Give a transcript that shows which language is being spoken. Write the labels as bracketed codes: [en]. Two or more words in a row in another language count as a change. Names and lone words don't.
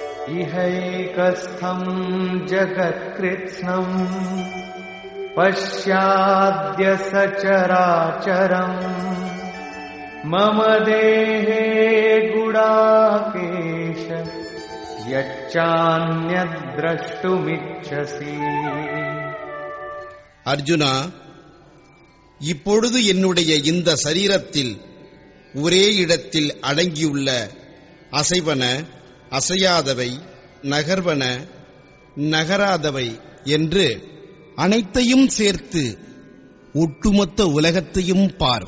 [sa] इहैकस्थं जगत्कृत्स्नम् पश्याद्य सचराचरम् मम देहे गुडाकेश यच्चान्यद्द्रष्टुमिच्छसि. [ta] அர்ஜுனா, இப்பொழுது என்னுடைய இந்த சரீரத்தில் ஒரே இடத்தில் அடங்கியுள்ள அசைவன, அசையாதவை, நகர்வன, நகராதவை என்று அனைத்தையும் சேர்த்து ஒட்டுமொத்த உலகத்தையும் பார்.